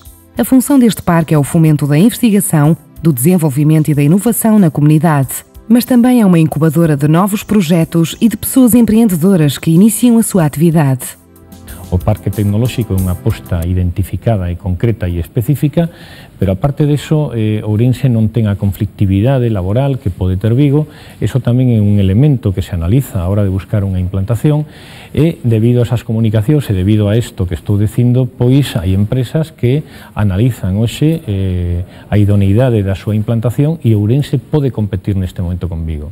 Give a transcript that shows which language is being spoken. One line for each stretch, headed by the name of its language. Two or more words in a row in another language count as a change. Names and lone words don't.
Portuguese: A função deste parque é o fomento da investigação, do desenvolvimento e da inovação na comunidade, mas também é uma incubadora de novos projetos e de pessoas empreendedoras que iniciam a sua atividade.
Galician: O Parque Tecnolóxico é unha aposta identificada e concreta e específica, pero aparte deso, Ourense non ten a conflictividade laboral que pode ter Vigo. Eso tamén é un elemento que se analiza a hora de buscar unha implantación e, debido a esas comunicacións e debido a isto que estou dicindo, pois hai empresas que analizan hoxe a idoneidade da súa implantación e Ourense pode competir neste momento con Vigo.